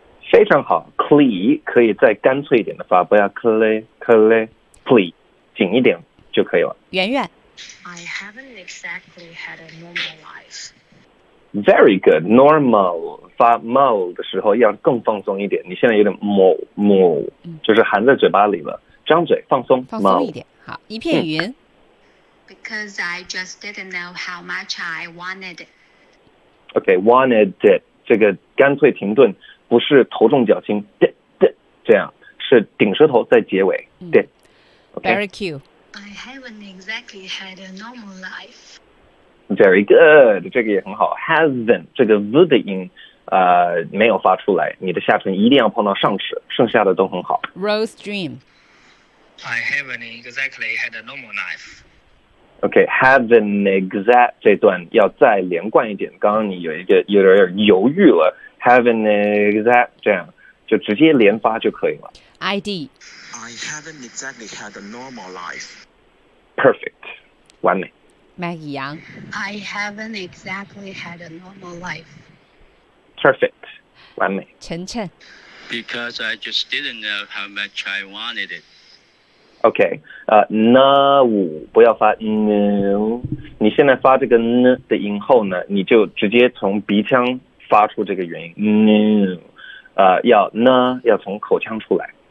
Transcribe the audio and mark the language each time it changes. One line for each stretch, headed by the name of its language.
Chinese: 非常好 ，cle 可以再干脆一点的发，不要 cle，cle，cle， 紧一点。就可以了。圆圆
English: ，I haven't exactly had a normal life. Very good.
Chinese: Normal 发 mal 的时候要更放松一点。你现在有点 mo，、就是含在嘴巴里了，张嘴放松，放松一点。好，一片云。
English: Because I just didn't know how much I wanted it. Okay, wanted it.
Chinese: 这个干脆停顿，不是头重脚轻 ，d 这样，是顶舌头在结尾 ，d、okay?
English: Very cute. I haven't exactly had a normal life. Very good.
Chinese: 这个也很好。Hasn't 这个 v 的音、没有发出来。你的下唇一定要碰到上齿，剩下的都很好。
English: Rose Dream. I haven't exactly had a normal life. Okay, haven't exact
Chinese: 这段要再连贯一点。刚刚你有一个有点犹豫了。
English: Haven't exact
Chinese: 这样就直接连发就可以了。
English: ID. I haven't exactly had a normal life. Perfect.
Chinese: 完美。
English: Maggie Yang. I haven't exactly had a normal life. Perfect.
Chinese: 完美。晨晨。
English: Because I just didn't know how much I wanted it. Okay.
Chinese: 那五不要发 n， 你现在发这个 n 的音后呢，你就直接从鼻腔发出这个原因 n， 要呢要从口腔出来。